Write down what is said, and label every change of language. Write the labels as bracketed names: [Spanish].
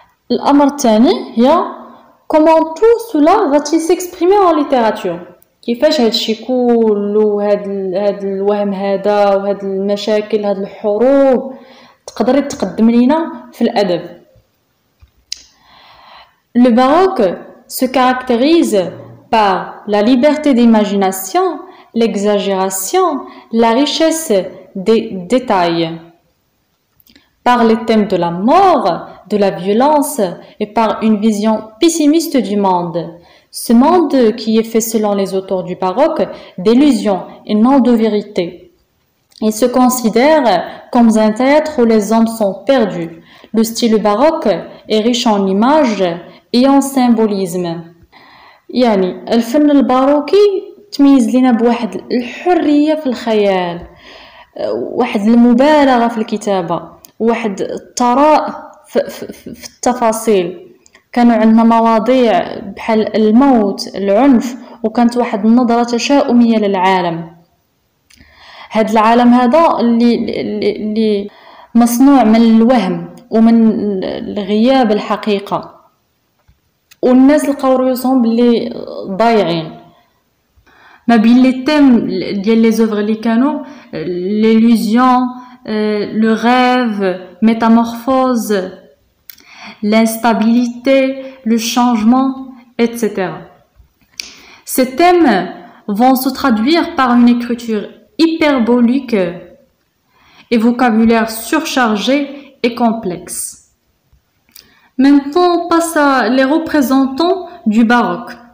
[Arabic] الأمر الثاني هي [French] comment tout cela va-t-il s'exprimer en littérature. [Arabic] كيفاش هادشي كله هاد الوهم هذا وهاد المشاكل هاد الحروب تقدر تقدم لينا في الأدب. [French] Le baroque se caractérise par la liberté d'imagination, l'exagération, la richesse des détails, par les thèmes de la mort, de la violence et par une vision pessimiste du monde. Ce monde qui est fait selon les auteurs du baroque d'illusions et non de vérité. Il se considère comme un théâtre où les hommes sont perdus. Le style baroque est riche en images et en symbolisme. [Arabic] يعني الفن الباروكي تميز لنا بواحد الحرية في الخيال، واحد المبالغة في الكتابة، واحد الثراء في التفاصيل. كانوا عندنا مواضيع بحال الموت، العنف، وكانت واحد النظرة تشاؤمية للعالم. هاد العالم هذا اللي مصنوع من الوهم ومن غياب الحقيقة، والناس لقاو رؤوسهم باللي ضايعين. ما بين [French] لي تيم ديال لي زوفر [Arabic] اللي كانوا [French] l'illusion, le rêve, métamorphose, l'instabilité, le changement, etc. Ces thèmes vont se traduire par une écriture hyperbolique et vocabulaire surchargé et complexe. Maintenant, on passe à les représentants du baroque.